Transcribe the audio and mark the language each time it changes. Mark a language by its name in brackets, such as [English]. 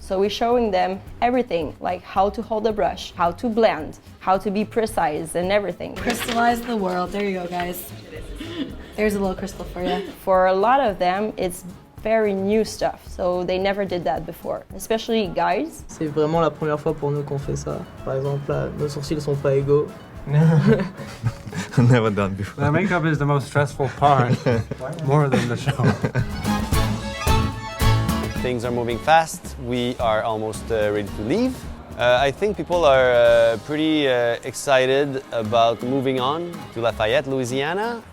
[English] So we're showing them everything, like how to hold a brush, how to blend, how to be precise and everything. Crystallize the world. There you go, guys. There's a little crystal for you. For a lot of them, it's very new stuff, so they never did that before, especially guys. [French] C'est vraiment la première fois pour nous qu'on fait ça. Par exemple, là, nos sourcils sont pas égaux. [English] Never done before. The makeup is the most stressful part, more than the show. Things are moving fast. We are almost ready to leave. I think people are pretty excited about moving on to Lafayette, Louisiana.